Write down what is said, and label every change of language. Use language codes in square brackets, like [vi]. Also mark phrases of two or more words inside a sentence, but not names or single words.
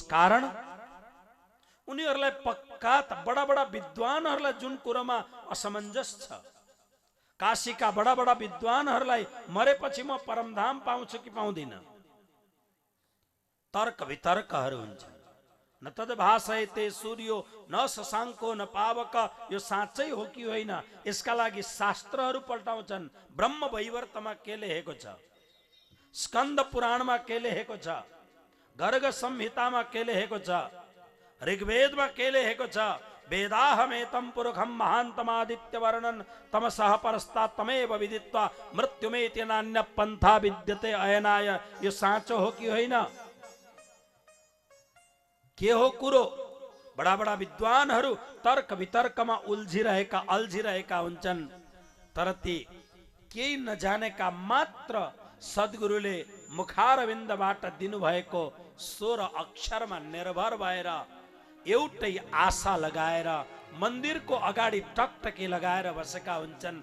[ne] कारण उनीहरूलाई पक्का बडा बडा विद्वानहरूलाई जुन कुरोमा असमञ्जस छ, काशीका बडा बडा विद्वानहरूलाई मरेपछि म परमधाम पाउँछु कि पाउँदिन, तर्क वितर्कहरू हुन्छ। [sa] न तद भासयते सूर्यो न शशाङ्को न पावक, [ne] यो साँच्चै हो कि होइन, यसका लागि शास्त्रहरू पल्टाउँछन्। ब्रह्म वैवर्तमा के लेखेको छ, स्कन्द पुराणमा के लेखेको छ, गर्ग संहितामा के लेखेको छ, ऋग्वेदमा के लेखेको छ, [sa] वेदाहमेतं पुरुषं महान्तमादित्य वर्णन तमसः परस्तात् तमेव विदित्वा मृत्युमेति नान्य पन्था विद्यते अयनाय। [ne] यो साँचो हो कि होइन? के हो कुरो? बडा बडा विद्वानहरू तर्क वितर्कमा अल्झिरहेका हुन्छन्, तर ती केही नजानेका मात्र सद्गुरुले मुखारविन्दबाट दिनुभएको 16 अक्षरमा निर्भर भएर एउटै आशा लगाएर मन्दिरको अगाडि टकटकी लगाएर बसेका हुन्छन्।